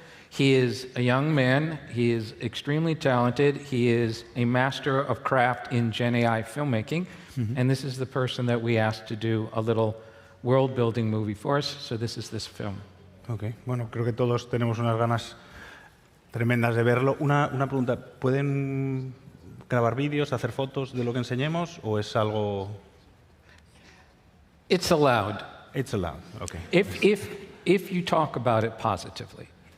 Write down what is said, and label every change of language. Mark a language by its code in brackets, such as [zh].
[en] He is a young man. He is extremely talented. He is a master of craft in Gen AI filmmaking. And this is the person that we asked to do a little world-building movie for us. So this is this film. [es] Ok, bueno, creo que todos tenemos unas ganas tremendas de verlo. Una pregunta, ¿pueden grabar vídeos, hacer fotos de lo que enseñemos o es algo...? [en] It's allowed. It's allowed, ok. If you talk about it positively.